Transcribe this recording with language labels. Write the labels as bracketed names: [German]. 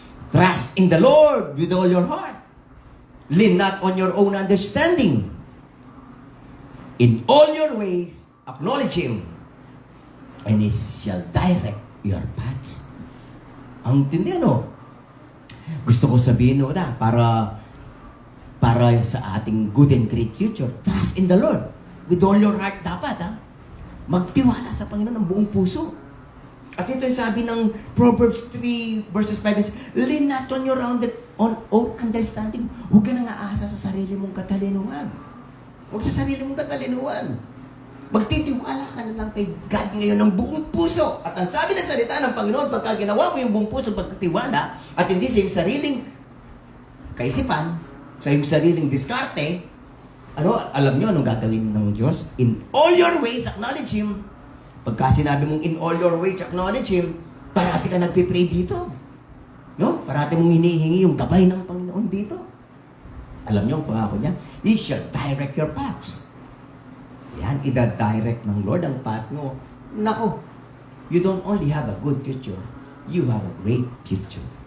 [English] Trust in the Lord with all your heart. Lean not on your own understanding. In all your ways, acknowledge Him. And He shall direct your paths. [Filipino] Ang tindi, Gusto ko sabihin para para sa ating [English] good and great future. Trust in the Lord. With all your heart [Filipino] dapat, ha? Magtiwala sa Panginoon ng buong puso. At ito yung sabi ng [English] Proverbs 3 verses 5 is, lean not on your own understanding. [Filipino] Huwag ka nang aasa sa sarili mong katalinuhan. Huwag sa sarili mong katalinuhan. Magtitiwala ka na lang kay God ngayon ng buong puso. At ang sabi ng salita ng Panginoon, pagka ginawa mo yung buong puso pagkatiwala, at hindi sa iyong sariling kaisipan, sa iyong sariling diskarte, alam nyo anong gagawin ng Diyos? [English] In all your ways, acknowledge Him. [Filipino] Pagka sinabi mong [English] in all your ways, acknowledge Him, [Filipino] parati ka nagpipray dito. No? Parati mong hinihingi yung gabay ng Panginoon dito. Alam nyo ang pangako niya, [English] He shall direct your paths. [Filipino] Yan, ida-direct ng Lord ang path mo. [English] Nako, you don't only have a good future, you have a great future.